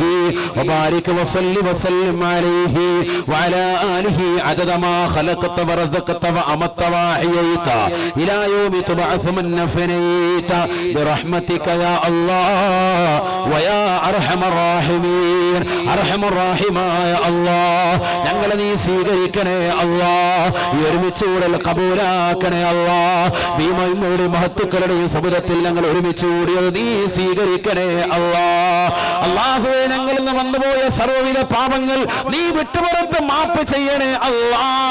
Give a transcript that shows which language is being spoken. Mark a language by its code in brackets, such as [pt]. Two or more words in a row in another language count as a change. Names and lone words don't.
[ar] وبارك وسلم عليه وعلى آله عدد ما خلقت ورزقت وأمت وأحييت إلى يوم تبعث من فنيت برحمتك يا الله ويا أرحم الراحمين. أرحم الراحمين يا الله [ml] ഞങ്ങളെ നീ സ്വീകരിക്കണേ അല്ലാ. ഈ ഒരുമിച്ചുകൂടൽ കബൂലാക്കണേ അല്ലാ. ഭീമയുടെ മഹത്തുക്കളുടെയും സമുദ്രത്തിൽ ഞങ്ങൾ ഒരുമിച്ച് കൂടിയത് നീ സ്വീകരിക്കണേ അല്ലാ. അല്ലാഹുവേ ഞങ്ങളിൽ നിന്ന് വന്നുപോയ സർവ്വവിധ പാപങ്ങൾ നീ വിട്ടുപുറത്ത് മാപ്പ് ചെയ്യണേ അല്ലാ.